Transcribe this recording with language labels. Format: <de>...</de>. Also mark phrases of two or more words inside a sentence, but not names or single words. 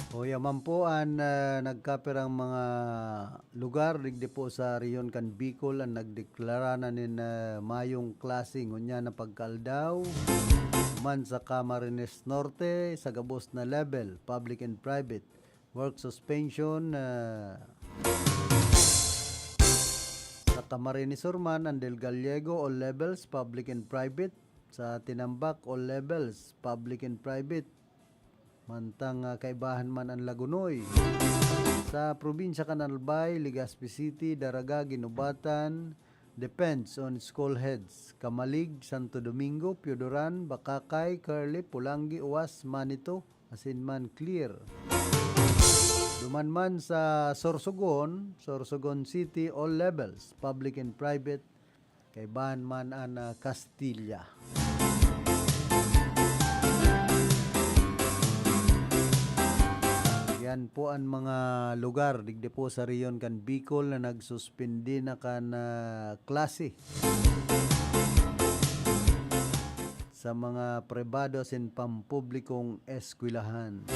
<bik>Yaman po ang nagkapirang mga lugar digdi po sa Riyon kan Bicol ang nagdeklara na nin mayong klase ngunya na pagkaldaw man sa Camarines Norte sa gabos na level</bik> <en>public and private work suspension</en> <bik>sa Camarines Sur man ang Del Gallego</bik> <en>all levels public and private</en> <bik>sa Tinambak</bik> <en>all levels public and private</en> <bik>mantang kaibahan man ang Lagunoy sa probinsya kan Albay, Legazpi City, Daraga, Ginubatan</bik> <en>depends on school heads</en> <bik>Kamalig, Santo Domingo, Piodoran, Bakakay, Curly, Pulangi, Uwas, Manito asin man clear. Duman man sa Sorsogon City</bik> <en>all levels public and private</en> <bik>kaibahan man ang Castilla. Yan po ang mga lugar digdi po sa Riyon kan Bicol na nagsuspindi na kan klase sa mga pribado sin pampublikong eskwelahan.</bik>